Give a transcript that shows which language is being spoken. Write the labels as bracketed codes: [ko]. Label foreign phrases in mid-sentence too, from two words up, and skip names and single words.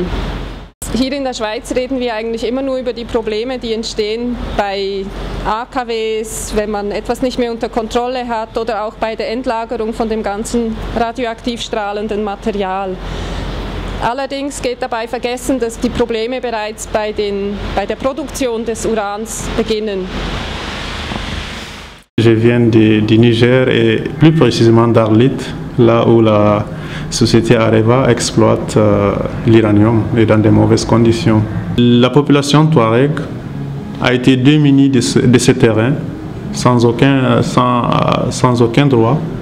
[de] Hier in der Schweiz reden wir eigentlich immer nur über die Probleme, die entstehen bei AKWs, wenn man etwas nicht mehr unter Kontrolle hat oder auch bei der Endlagerung von dem ganzen radioaktiv strahlenden Material. Allerdings geht dabei vergessen, dass die Probleme bereits bei der Produktion des Urans beginnen. [fr] Je viens du Niger et plus précisément d'Arlit, là où la société Areva exploite l'uranium et dans de mauvaises conditions. La population Touareg a été démunie de ce terrain sans aucun droit.